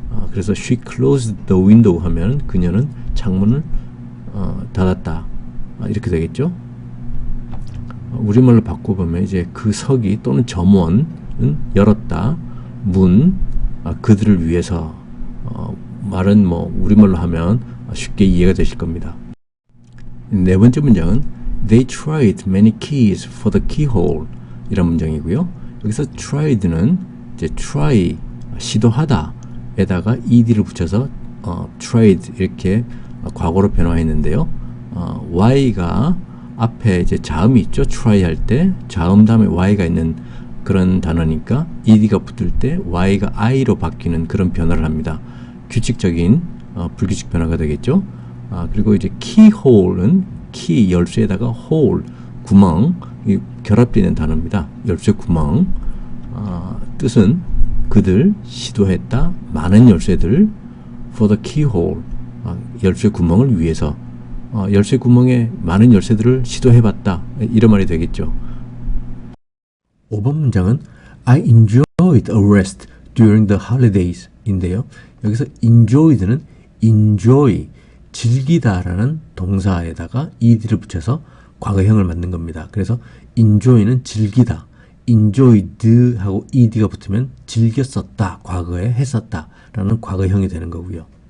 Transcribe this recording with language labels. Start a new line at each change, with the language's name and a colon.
Korean: 그래서 she closed the window 하면 그녀는 창문을 닫았다 이렇게 되겠죠. 우리말로 바꿔보면 이제 그 서기 또는 점원은 열었다, 문, 그들을 위해서, 말은 우리말로 하면 쉽게 이해가 되실 겁니다.
English: 네 번째 문장은 They tried many keys for the keyhole 이런 문장이고요.
Korean: 여기서 tried는 이제 try, 시도하다 에다가 ed를 붙여서 tried 이렇게 과거로 변화했는데요. y가 앞에 이제 자음이 있죠. try 할 때 자음 다음에 y가 있는 그런 단어니까 ed가 붙을 때 y가 i로 바뀌는 그런 변화를 합니다. 규칙적인 불규칙 변화가 되겠죠. 그리고 이제 keyhole는 key, 열쇠에다가 hole, 구멍, 결합되는 단어입니다. 열쇠 구멍. 뜻은 그들 시도했다, 많은 열쇠들 for the keyhole, 열쇠 구멍을 위해서, 열쇠 구멍에 많은 열쇠들을 시도해봤다 이런 말이 되겠죠.
English: 5번 문장은 I enjoyed a rest during the holidays 인데요.
Korean: 여기서 enjoyed는 enjoy, 즐기다라는 동사에다가 ed를 붙여서 과거형을 만든 겁니다. 그래서 enjoy는 즐기다, enjoyed 하고 ed가 붙으면 즐겼었다, 과거에 했었다 라는 과거형이 되는 거고요.